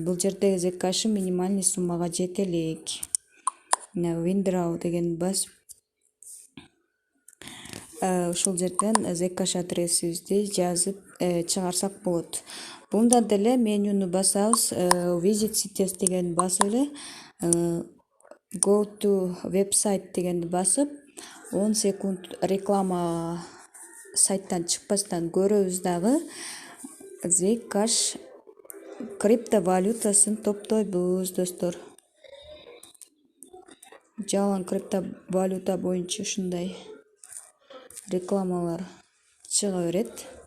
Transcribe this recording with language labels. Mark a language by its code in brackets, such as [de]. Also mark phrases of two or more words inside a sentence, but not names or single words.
[ky] Бул жерде Zcash'ым [ru] минимальный суммага [ky] жете элек. Мына Windraw деген басып ушул жерден Zcash адресибизди жазып чыгарсак болот. Мындан деле менюну басабыз, [en] Visit Cities [ky] дегенди басып эле [en] Go to website [ky] дегенди басып 10 секунд реклама сайттан чыкпастан көрөбүз дагы Zcash криптовалютасын топтойбуз достор. Жалаң криптовалюта боюнча ушундай рекламалар чыга берет.